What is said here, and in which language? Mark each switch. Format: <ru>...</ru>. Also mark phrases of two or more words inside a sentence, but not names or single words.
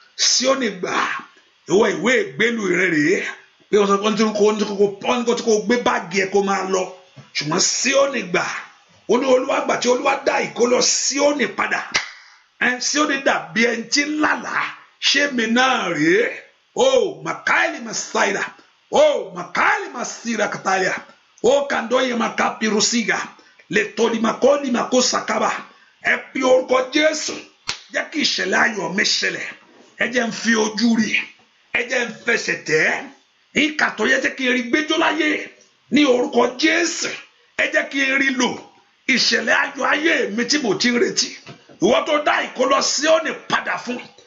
<yo>Síónì gbà, ìwọ ìwé ìgbélú rẹ rèé. Pé wọ́n sọ pé wọ́n ti kó, wọ́n ti kó, wọ́n ti kó gbé báàgì ẹ kó máa lọ. Ṣùgbọ́n Síónì gbà, ó ní Olúwa gbà tí Olúwa dá ìkólọ Síónì padà. Ẹ, Síónì dàbí ẹni tí ń lálàá. Ṣé mi náà rèé? Oh, Makaeli Masaida. Oh, Makaeli Masira Katalia. Oh, Kandoye Makapirusiga. Letoli Makoli Makosakaba. Ẹ pe orúkọ Jésù. Jẹ́ kí ìṣẹ̀lẹ̀ ayọ̀ mi ṣẹlẹ̀. Ẹ jẹ́ n fi ojú rí. Ẹ jẹ́ n fẹsẹ̀ tẹ̀. Ìkà tó yẹ jẹ́ kí n rí gbẹ́jọ́ láyé. Ní orúkọ Jésù. Ẹ jẹ́ kí n rí lò. Ìṣẹ̀lẹ̀ ayọ̀ ayé mi tí mo ti ń retí. Ìwọ tó dá ìkólọ Síónì padà fún.</yo>